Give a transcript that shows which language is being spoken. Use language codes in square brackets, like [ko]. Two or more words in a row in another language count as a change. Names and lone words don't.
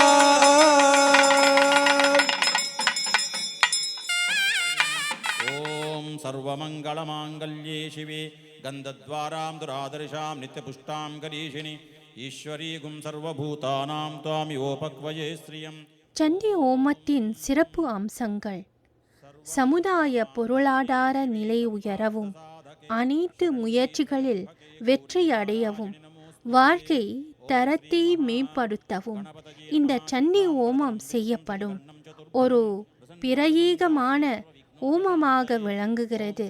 [sa] ओम सर्वमंगलमांगल्ये शिवे गंधद्वारां दुरादर्शां नित्यपुष्टां करीशिनि ईश्वरी गुं सर्वभूतानां त्वामियोपक्वये श्रियं। [ta] சண்டி ஓமத்தின் சிறப்பு அம்சங்கள்: சமுதாய பொருளாதார நிலை உயரவும், அனைத்து முயற்சிகளில் வெற்றி அடையவும், வாழ்க்கை தரத்தை மேம்படுத்தவும் இந்த சண்டி ஓமம் செய்யப்படும் ஒரு பிரயேகமான ஓமமாக விளங்குகிறது.